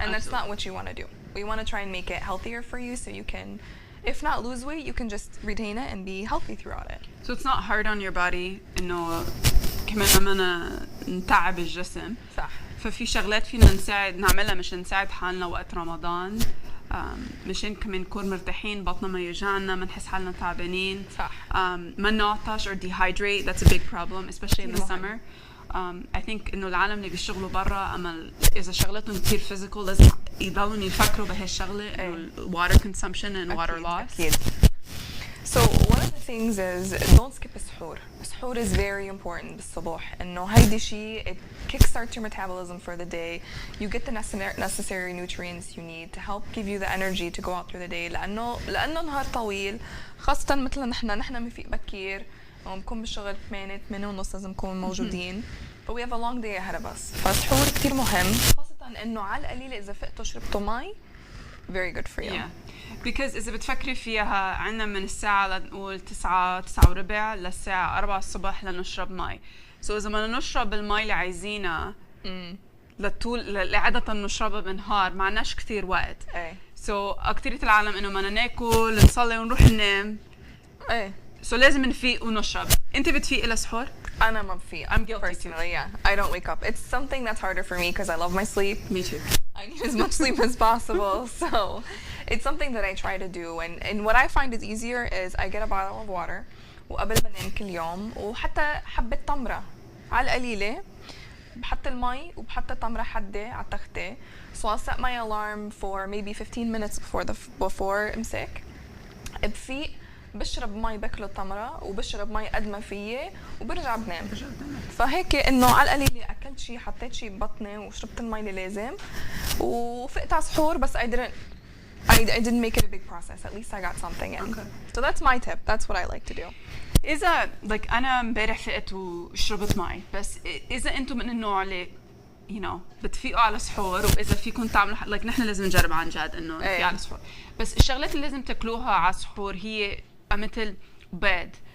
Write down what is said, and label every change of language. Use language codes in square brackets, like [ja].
[en] and that's not what you want to do. We want to try and make it healthier for you so you can, if not lose weight, you can just retain it and be healthy throughout it. So it's not hard on your body [ar] إنه كمان أمانة نتعب الجسم. صح. ففي شغلات فينا نساعد نعملها مشان نساعد حالنا وقت رمضان مشان كمان نكون مرتاحين بطننا ما يوجعنا ما نحس حالنا تعبانين صح. ما نعطش [en] or dehydrate. That's a big problem especially in the summer. I think [ar] إنه العالم اللي بيشتغلوا برا أما إذا شغلتهم كتير physical لازم يضلوا يفكروا بهالشغلة إنه [en] water consumption and water loss. [ar] أكيد. [en] So one of the things is don't skip السحور. السحور is very important بالصبح. [ar] إنه هيدي شيء [en] it kickstarts your metabolism for the day. You get the necessary nutrients you need to help give you the energy to go out through the day. [ar] لأنه نهار طويل خاصة مثل نحن بنفيق بكير ونكون بالشغل 8:30 لازم نكون موجودين. [en] But we have a long day ahead of us. [ar] فالسحور كتير مهم خاصة إنه على القليل إذا فقتوا شربتوا مي [en] very good for you. Yeah. [ar] Because إذا بتفكري فيها عنا من الساعة لنقول 9:15 للساعة 4 الصبح لنشرب مي. So إذا ما نشرب المي اللي عايزينها لطول لعادة نشربها بالنهار معناش كتير وقت. So أكترية العالم إنه ما ناكل نصلي ونروح ننام. So لازم نفيق ونشرب. أنت بتفيقي لسحور؟ أنا ما بفيق. [en] I'm guilty personally, yeah. I don't wake up. It's something that's harder for me because I love my sleep. Me too. I need as much sleep as possible. So it's something that I try to do. And what I find is easier is I get a bottle of water [ar] وقبل ما انام كل يوم وحتى حبة تمرة على القليلة بحط المي وبحط تمرة حدة على التختة. [en] So I'll set my alarm for maybe 15 minutes before امسك. [ar] بفيق بشرب مي باكل التمرة وبشرب مي قد ما فيي وبرجع بنام. فهيك انه على القليلة اكلت شيء حطيت شيء ببطني وشربت المي اللي لازم وفقت على سحور بس [en] I didn't make it a big process. At least I got something in. Okay. So that's my tip. That's what I like to do. [ar] إذا like أنا امبارح فقت وشربت مي بس إذا أنتم من النوع اللي [en] you know [ar] بتفيقوا على سحور وإذا فيكم تعملوا like نحن لازم نجرب عن جد إنه نفيق على سحور بس الشغلات اللي لازم تاكلوها على سحور هي مثل بيض